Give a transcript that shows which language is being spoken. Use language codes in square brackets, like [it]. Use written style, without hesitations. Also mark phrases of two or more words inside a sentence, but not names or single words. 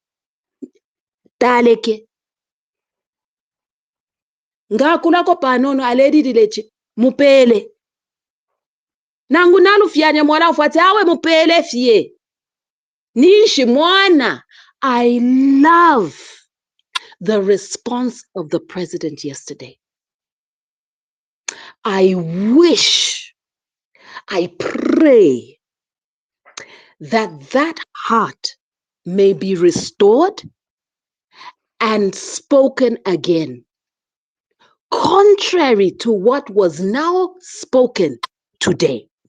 [bem] taleke ngakulako panono aledidilechi mupele nangu nalufyanya mwala ufuate awe mupele fye nishi mwana. [en] I love the response of the president yesterday. I wish, I pray that heart may be restored and spoken again, contrary to what was now spoken today.